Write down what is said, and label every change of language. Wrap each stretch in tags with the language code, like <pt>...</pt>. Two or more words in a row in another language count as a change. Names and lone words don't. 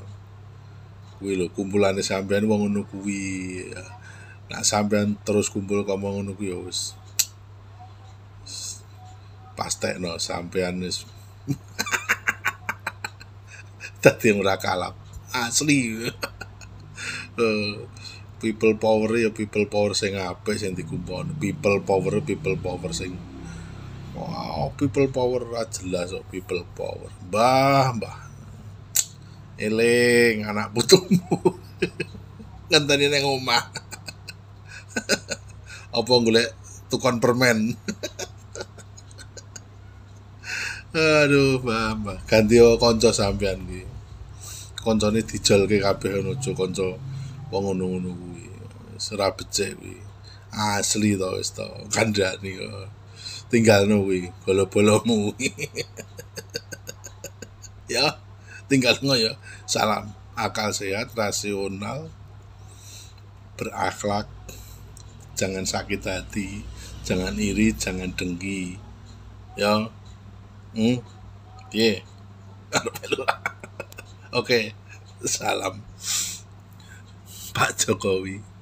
<jv>Kuwi lho kumpulane sampean wong ngono kuwi. Nek sampean terus kumpul ngomong ngono kuwi ya wis pastekno sampean wis dadi ora kalap. Asli.</jv> <en>People power</en> <jv>ya</jv> <en>people power</en> <jv>sing apik sing dikumpulno.</jv> <en>People power sing wow, people power</en> <jv>ora jelas kok</jv> <en>people power.</en> <jv>Mbah. Eling anak putumu. Ngenteni nang omah. Apa golek tukon permen. Aduh, Mbah. Ganti kanca sampean iki. Kancane dijolke kabeh aja kanca wong ngono-ngono kuwi. Ora becik kuwi. Asli to wis to. Kandhani kok. Tinggalno kuwi bolo-bolomu. Ya, tinggalno ya.</jv> <id>Salam akal sehat, rasional, berakhlak, jangan sakit hati, jangan iri, jangan dengki.</id> <jv>Ya. Piye?</jv> <id>Oke. Salam Pak Jokowi.</id>